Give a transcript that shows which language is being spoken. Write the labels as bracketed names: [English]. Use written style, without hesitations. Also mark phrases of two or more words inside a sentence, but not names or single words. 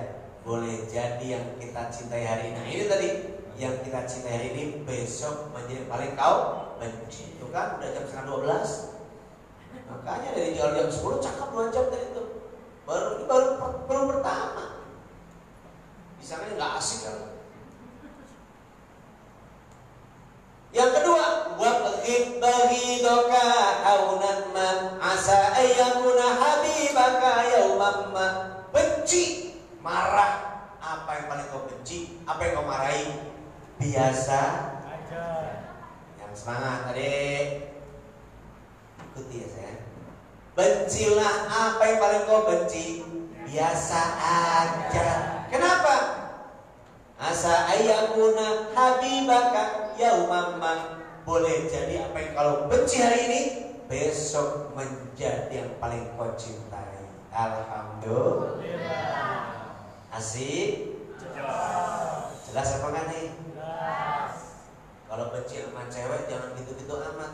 [Indonesian] Boleh jadi yang kita cintai hari ini. Nah, ini tadi yang kita cintai hari ini besok menjadi paling kau benci. Itu kan udah jam 11:30. Makanya dari jam 10 cakap 2 jam tadi itu. Baru pertama. Bisa kan nggak asik kan? Yang kedua, [Arabic] وابغض بغيضك هونا ما عسى أن يكون حبيبك يوما ما. [Indonesian] Benci, marah, apa yang paling kau benci, apa yang kau marahi, biasa aja. Yang semangat adik, ikuti ya saya. Bencilah apa yang paling kau benci, biasa aja. Kenapa? [Arabic] عسى أن يكون حبيبك يوما ما. [Indonesian] Boleh jadi apa yang kalau benci hari ini besok menjadi yang paling kau cintai. Alhamdulillah. Asik? Jelas apa enggak nih? Jelas. Kalau benci sama cewek jangan gitu-gitu amat.